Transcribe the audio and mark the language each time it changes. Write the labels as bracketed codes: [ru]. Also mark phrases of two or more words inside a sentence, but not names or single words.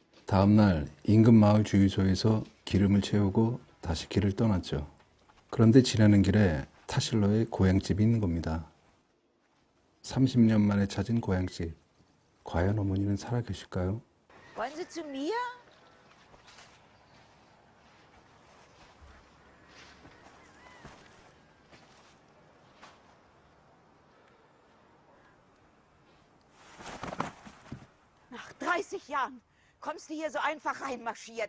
[ko] 다음날 인근 마을 주유소에서 기름을 채우고 다시 길을 떠났죠. 그런데 지나는 길에 타실러의 고향집이 있는 겁니다. 30년 만에 찾은 고향집. 과연 어머니는 살아계실까요? [de] Wollen Sie zu mir? Nach 30 Jahren kommst du hier so einfach reinmarschiert.